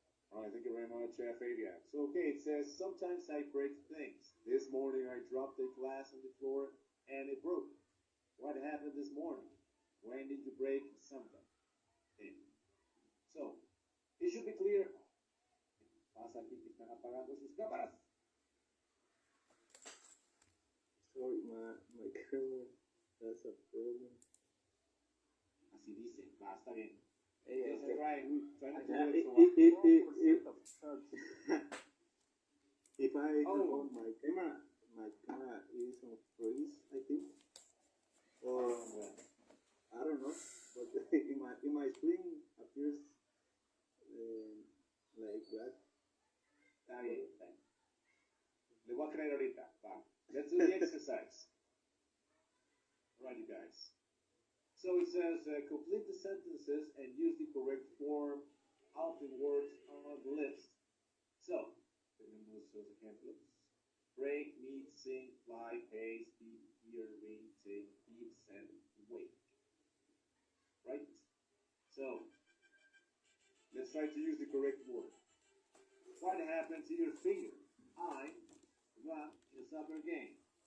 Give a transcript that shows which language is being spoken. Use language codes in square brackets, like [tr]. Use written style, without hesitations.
[en] All right, thank you very much, Fabian. So, okay, it says, sometimes I break things. This morning I dropped a glass on the floor and it broke. What happened this morning? When did you break something? Okay. So, it should be clear. [es] Pasa aquí que están apagando sus cámaras. [en] Sorry, my camera has a problem. [es] Así dice, va, está bien. [en] Hey, Yes, okay. Ryan, trying to do it so If I turn Oh. on my camera is on freeze, I think. Or I don't know, but in my screen appears like that. [es] Está bien, está bien. Le voy a creer ahorita. Va. [en] Let's do the exercise. All right, you guys. So it says, complete the sentences and use the correct form of the words on the list. [es] So, tenemos los ejemplos. [en] Break, meet, sing, fly, pay, speak, hear, ring, take, eat, send, wait. Right? So, let's try to use the correct word. What happened to your finger? I got in a soccer game.